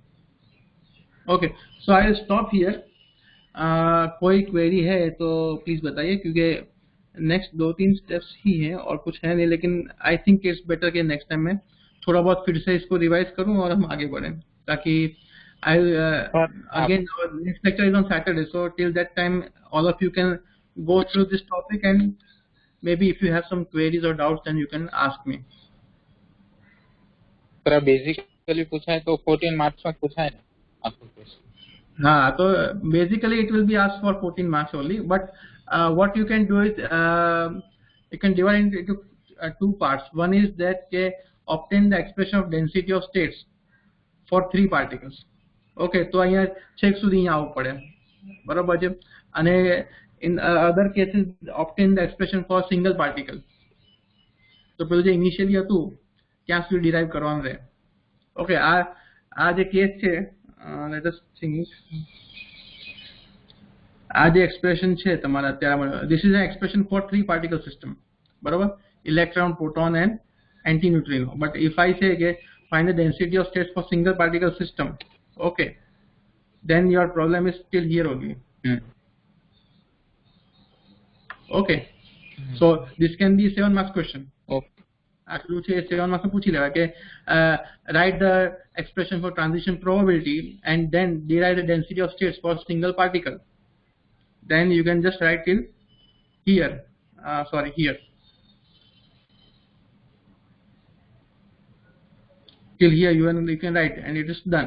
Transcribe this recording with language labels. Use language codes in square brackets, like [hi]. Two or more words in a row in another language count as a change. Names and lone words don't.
[en] okay, so I will stop here. [hi] कोई क्वेरी है तो प्लीज बताइए, क्योंकि [en] next 2-3 steps [hi] ही हैं और कुछ है नहीं, लेकिन [en] I think it's better कि next time [hi] मैं थोड़ा बहुत फिर से इसको रिवाइज करूं और हम आगे बढ़ें, ताकि [en] I again next lecture is on Saturday, so till that time all of you can go through this topic, and maybe if you have some queries or doubts then you can ask me. [hi] सर बेसिकली पूछा है तो 14 मार्क्स में पूछा है आपको क्वेश्चन। हाँ, तो [en] basically it will be asked for 14 marks only, but what you can do is you can divide it into 2 parts. One is that obtain the expression of density of states for 3 particles. Okay, [gu] તો અહીંયા 6 સુધી અહીંયા આવવું પડે, બરાબર છે, અને [en] in other cases obtain the expression for single particle. [gu] તો પેલું જે ઇનિશિયલી હતું ત્યાં સુધી ડિરાઈવ કરવાનું રહે. ઓકે, આ જે કેસ છે, [en] let us think, [gu] આ જે એક્સપ્રેશન છે તમારા અત્યારે, [en] this is an expression for 3 particle system, બરાબર, electron, proton and antineutrino. But if I say કે find the density of states for single particle system, okay, then your problem is still here only. Okay, so this can be 7 marks question. Okay. [gu] આટલું છે [en] 7 marks [gu] પૂછી લેવા કે [en] write the expression for transition probability and then derive the density of states for single particle. Then you can just write till here, here till here you can write and it is done.